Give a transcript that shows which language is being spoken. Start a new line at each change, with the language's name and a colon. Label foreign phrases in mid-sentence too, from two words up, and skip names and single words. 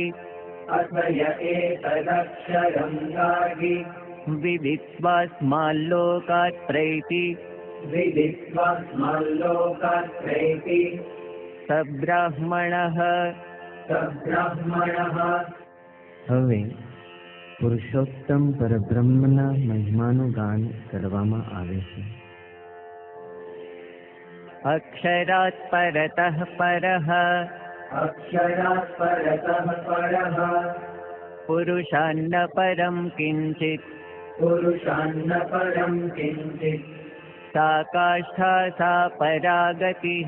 Sanskrit: अथ य एतदक्षरं गार्गि, विदित्वास्माल्लोकात्रैति, विदित्वास्माल्लोकात्रैति, स ब्राह्मणः, स ब्राह्मणः।
Gujarati: હવે પુરુષોત્તમ પરબ્રહ્મના મહિમાનું ગાન કરવામાં આવે છે।
Sanskrit: अक्षरात् परतः परः, अक्षरात् परतः परः, पुरुषान्न परं किञ्चित्, पुरुषान्न परं किञ्चित्, सा काष्ठा सा परागतिः,